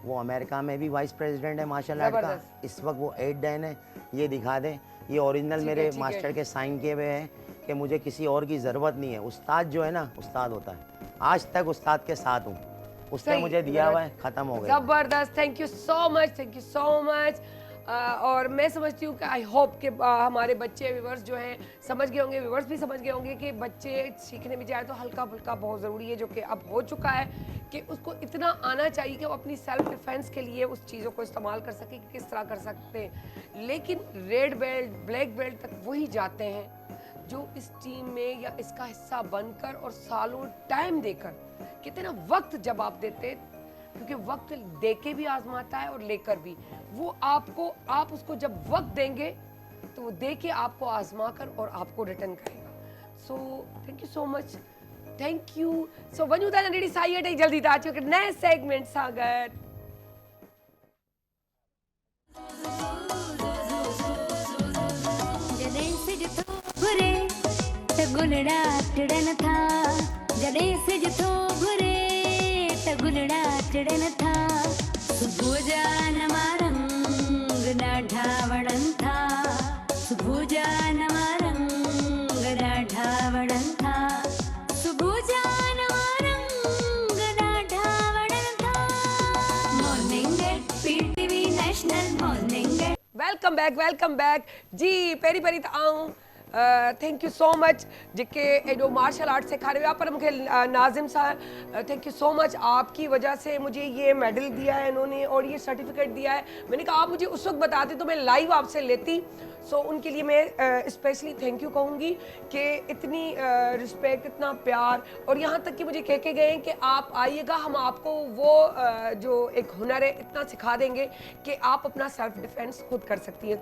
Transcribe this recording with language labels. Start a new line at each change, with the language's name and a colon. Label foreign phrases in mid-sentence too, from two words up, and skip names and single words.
Urdu: وہ امریکہ میں بھی
English: vice president
Urdu: है
English: martial art
Urdu: का। जबरदस्त। اس وقت وہ 8 ڈین ہے. یہ دکھا دیں، یہ اوریجنل میرے ٹھیک ہے. ماسٹر کے سائن کیے ہوئے ہیں کہ مجھے کسی اور کی ضرورت نہیں ہے. استاد جو ہے نا، استاد ہوتا ہے۔ آج تک استاد کے ساتھ ہوں، اس نے सही, مجھے دیا ہوا ہے، ختم ہو گیا. जबरदस्त,
English: Thank you so much, thank you so much.
Urdu: اور میں سمجھتی ہوں کہ
English: I hope
Urdu: کہ ہمارے بچے ویورز جو ہیں سمجھ گئے ہوں گے، ویورز بھی سمجھ گئے ہوں گے کہ بچے سیکھنے بھی جائے تو ہلکا پھلکا بہت ضروری ہے، جو کہ اب ہو چکا ہے کہ اس کو اتنا آنا چاہیے کہ وہ اپنی
English: self defence
Urdu: کے لیے اس چیزوں کو استعمال کر سکے کہ کس طرح کر سکتے ہیں. لیکن
English: red belt, black belt
Urdu: تک وہی جاتے ہیں جو اس ٹیم میں یا اس کا حصہ بن کر اور سالوں ٹائم دے کر، کتنا وقت جب آپ دیتے، کیونکہ وقت دے کے بھی آزماتا ہے اور لے کر بھی، وہ آپ کو، آپ اس کو جب وقت دیں گے تو وہ دے کے آپ کو آزما کر اور آپ کو ریٹرن کرے گا.
English: So thank you so much, thank you.
Sindhi: सो वंजुदा नंढड़ी साई अटे जल्दी था अचो नए सेगमेंट सां गॾु। जॾहिं सिज थो घुरे त गुलड़ा टिड़न था, जॾहिं सिज थो घुरे त गुलड़ा टिड़न था। सुबुह जा नवा रंग ॾाढा वणनि था, सुबुह जा नवा रंग ॾाढा वणनि था, सुबुह जा नवा रंग ॾाढा वणनि था।
English: Morning at PTV National morning at. welcome back
Urdu: जी।
Sindhi: पहिरीं पहिरीं त आऊं
English: thank you so much
Sindhi: जेके एडो मार्शल आर्ट सेखारे हुआ,
Urdu: پر مجھے ناظم صاحب
English: thank you so much,
Urdu: آپ کی وجہ سے مجھے یہ میڈل دیا ہے انہوں نے اور یہ سرٹیفکیٹ دیا ہے. میں نے کہا آپ مجھے اس وقت بتاتے تو میں لائیو آپ سے لیتی۔ سو ان کے لیے میں اسپیشلی
English: thank you
Urdu: کہوں گی کہ اتنی ریسپیکٹ، اتنا پیار، اور یہاں تک کہ مجھے کہہ کے گئے کہ آپ آئیے گا، ہم آپ کو وہ جو ایک ہنر ہے اتنا سکھا دیں گے کہ آپ اپنا
English: self defence
Urdu: خود کر سکتی ہیں.